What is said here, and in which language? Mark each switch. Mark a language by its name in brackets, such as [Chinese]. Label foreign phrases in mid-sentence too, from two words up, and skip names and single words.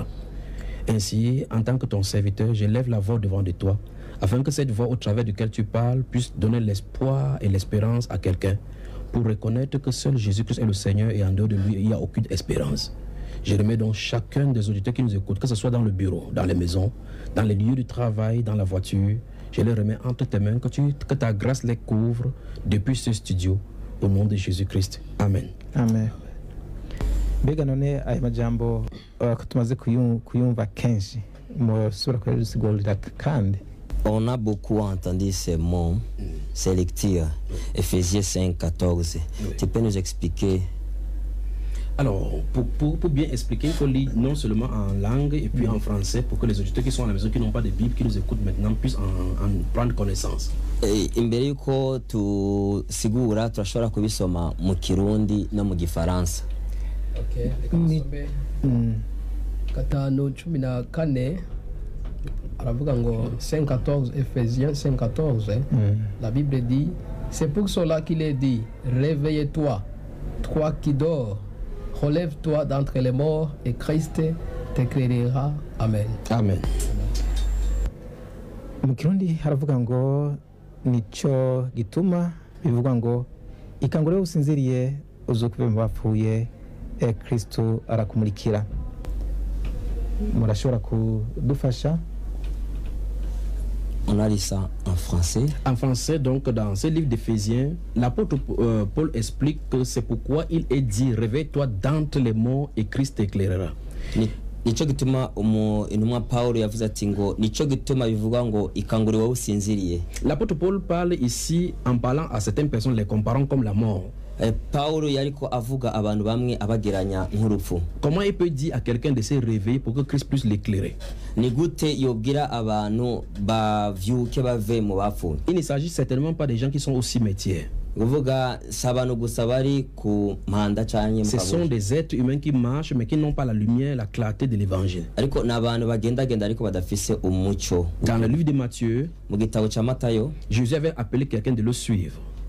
[French] Ainsi, en tant que ton serviteur, je lève la voix devant de toi, afin que cette voix au travers de laquelle tu parles puisse donner l'espoir et l'espérance à quelqu'un, pour reconnaître que seul Jésus-Christ est le Seigneur et en dehors de lui, il n'y a aucune espérance. Je remets donc chacun des auditeurs qui nous écoutent, que ce soit dans le bureau, dans les maisons, dans les lieux de travail, dans la voiture. Je les remets entre tes mains, que ta grâce les couvre depuis ce studio, au nom de Jésus-Christ. Amen. Amen. [Rundi] Mbega none aya majambo ko tumaze kuyumva kenshi mu sura kwa dusigurira kandi. [French] On a beaucoup entendu ces mots, ces lectures. Ephésiens 5, 14. Oui. Tu peux nous expliquer? Alors, pour bien expliquer, il faut lire non seulement en langue et puis en français pour que les auditeurs qui sont à la maison, qui n'ont pas de Bible, qui nous écoutent maintenant, puissent en prendre connaissance. [Rundi] Imbere yuko tusigura turashobora kubisoma mu Kirundi no mu Gifaransa. [French] Okay, [Rundi] Gatanu 14 aravuga ngo [French] 5:14 Ephésiens 5:14 la Bible dit c'est pour cela qu'il est dit réveille-toi toi qui dors relève-toi d'entre les morts et Christ t'éclairera. Amen. Amen. [Rundi] Mu Kirundi haravuga ngo nico gituma bivuga ngo ikangure usinziriye uzukuve mu bapfuye Kristo arakumurikira. Murashobora kudufasha? [French] On a lu ça en français. En français, donc, dans ce livre d'Éphésiens, l'apôtre Paul explique que c'est pourquoi il est dit réveille-toi d'entre les morts et Christ t'éclairera. [Rundi] Nico gituma intumwa Paulo yavuze ati ngo nico gituma bivuga ngo ikangure wowe usinziriye. [French] L'apôtre Paul parle ici en parlant à certaines personnes, les comparant comme la mort. [Rundi] Paulo yariko avuga abantu bamwe abageranya nk'urupfu. [French] Comment il peut dire à quelqu'un de se réveiller pour que Christ puisse l'éclairer? [Rundi] Ni gute yobwira abantu bavyuke bave mu bapfu? [French] Il ne s'agit certainement pas des gens qui sont au cimetière. Ce sont des êtres humains qui marchent mais qui n'ont pas la lumière, la clarté de l'évangile. Dans le livre de Matthieu, Jésus avait appelé quelqu'un de le suivre.